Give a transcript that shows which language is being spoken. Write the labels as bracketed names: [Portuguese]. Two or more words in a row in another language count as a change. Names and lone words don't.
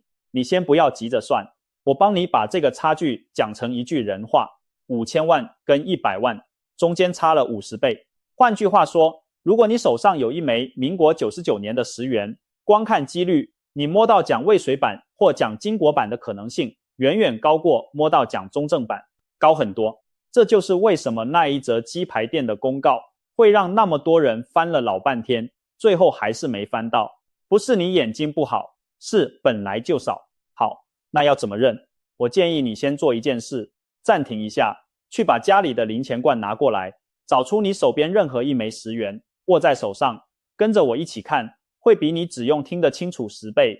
[Chinese] 你先不要急着算，我幫你把這個差距講成一句人話，5000萬跟100萬中間差了50倍。換句話說，如果你手上有一枚民國99年的10元，光看幾率，你摸到蔣渭水版或蔣經國版的可能性遠遠高過摸到蔣中正版，高很多。這就是為什麼那一則雞排店的公告會讓那麼多人翻了老半天， 最後還是沒翻到。不是你眼睛不好，是本來就少。好，那要怎麼認？我建議你先做一件事，暫停一下，去把家裡的零錢罐拿過來，找出你手邊任何一枚10元，握在手上，跟着我一起看，會比你只用聽得清楚10倍。